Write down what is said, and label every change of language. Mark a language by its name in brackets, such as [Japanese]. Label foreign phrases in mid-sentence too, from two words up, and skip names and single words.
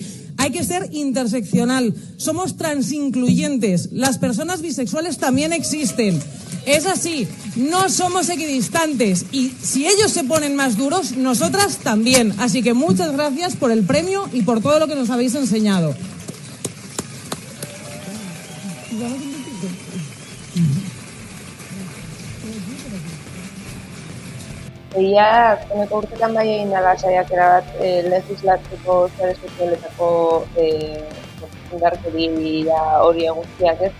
[Spanish] Hay que ser interseccional. Somos transincluyentes. Las personas bisexuales también existen. Es así. No somos equidistantes. Y si ellos se ponen más duros, nosotras también. Así que muchas gracias por el premio y por todo lo que nos habéis enseñado. [Basque] Egia, azkeneko urtetan bai egin dela saiakera bat legislatzeko sare sozialetako indarkeria hori guztiak, ez?